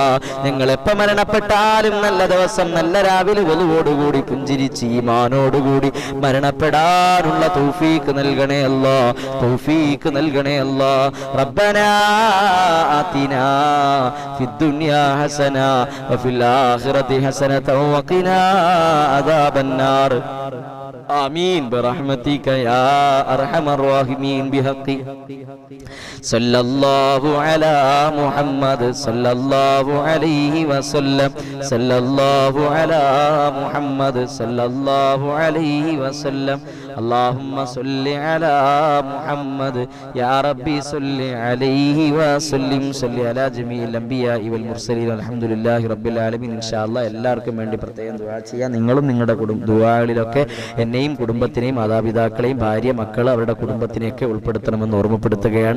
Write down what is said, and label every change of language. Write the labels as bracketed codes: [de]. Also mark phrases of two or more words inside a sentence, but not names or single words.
[ml] ഞങ്ങൾ എപ്പോൾ മരണപ്പെട്ടാലും നല്ല ദിവസം, നല്ല രാവിലെ വലുവോടുകൂടി പുഞ്ചിരിച്ച് ഈമാനോടുകൂടി മരണപ്പെടാനുള്ള തൗഫീഖ് നൽകണേ അല്ലാ. തൗഫീഖ് നൽകണേ അല്ലാ. [ar] ربنا آتنا في الدنيا حسنة وفي الآخرة حسنة وقنا عذاب النار. آمين برحمتك يا أرحم الراحمين بحق صلى الله على محمد صلى الله عليه وسلم صلى الله على محمد صلى الله عليه وسلم اللهم صل على محمد يا ربي صل عليه وسلم صل على جميع الأنبياء والمرسلين الحمد لله رب العالمين. إن شاء الله [ml] എല്ലാവർക്കും വേണ്ടി പ്രത്യേകം ദുആ ചെയ്യാം. നിങ്ങളും നിങ്ങളുടെ ദുആകളിലൊക്കെ എന്നെയും കുടുംബത്തിനെയും മാതാപിതാക്കളെയും ഭാര്യ മക്കൾ അവരുടെ കുടുംബത്തിനെയൊക്കെ ഉൾപ്പെടുത്തണമെന്ന് ഓർമ്മപ്പെടുത്തുകയാണ്.